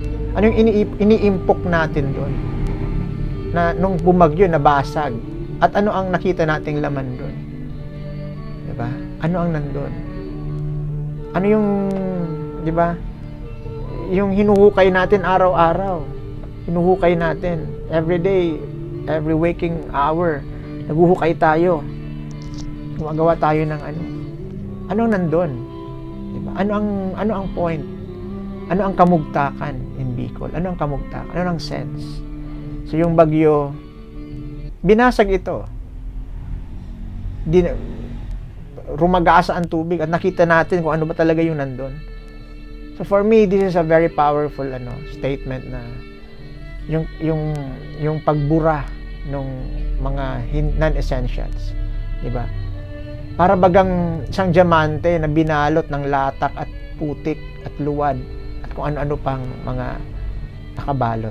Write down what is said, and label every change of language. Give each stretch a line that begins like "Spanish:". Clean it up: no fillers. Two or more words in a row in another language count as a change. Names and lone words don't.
Filipino: Ano yung iniimpok natin doon? Na nung bumagyo, nabasag. At ano ang nakita nating laman doon? Diba? Ano ang nandun? Ano yung, diba? Yung hinuhukay natin araw-araw. Hinuhukay natin.
English: Every day, every waking hour,
Filipino: naguhukay tayo. Gumagawa tayo ng Ano ang nandun? Diba? Ano ang point? Ano ang kamugtakan
English: in Bicol?
Filipino: Ano ang kamugtakan? Ano ang sense? So yung bagyo, binasag ito. Rumagasa ang tubig at nakita natin kung ano ba talaga yung nandun.
English: So for me, this is a very powerful statement
Filipino: na yung pagbura ng mga non-essentials, 'di ba? Para bagang isang diamante na binalot ng latak at putik at luwad at kung ano-ano pang mga nakabalot.